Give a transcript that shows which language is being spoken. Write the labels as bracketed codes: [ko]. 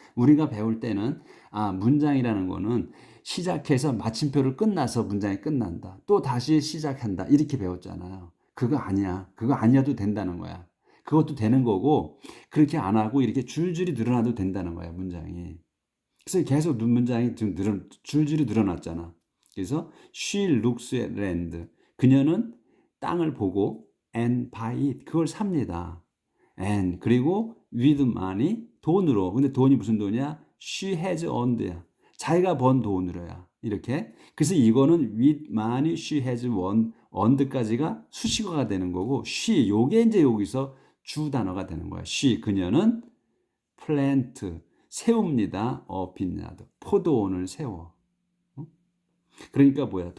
[ko] 우리가 배울 때는 문장이라는 거는 시작해서 마침표를 끝나서 문장이 끝난다. 또 다시 시작한다. 이렇게 배웠잖아요. 그거 아니야. 그거 아니어도 된다는 거야. 그것도 되는 거고 그렇게 안 하고 이렇게 줄줄이 늘어나도 된다는 거야, 문장이. 그래서 계속 문장이 줄줄이 늘어났잖아. [en] 그래서 she looks at land. [ko] 그녀는 땅을 보고 [en] and buy it. [ko] 그걸 삽니다. and 그리고 [en] with money [ko] 돈으로. 근데 돈이 무슨 돈이야? [en] she has earned [ko] 야. 자기가 번 돈으로야. 이렇게. 그래서 이거는 [en] with money she has earned [ko] 까지가 수식어가 되는 거고 she 요게 이제 여기서 주 단어가 되는 거야. 그녀는 plant 세웁니다. vineyard 포도원을 세워. 그러니까 뭐야?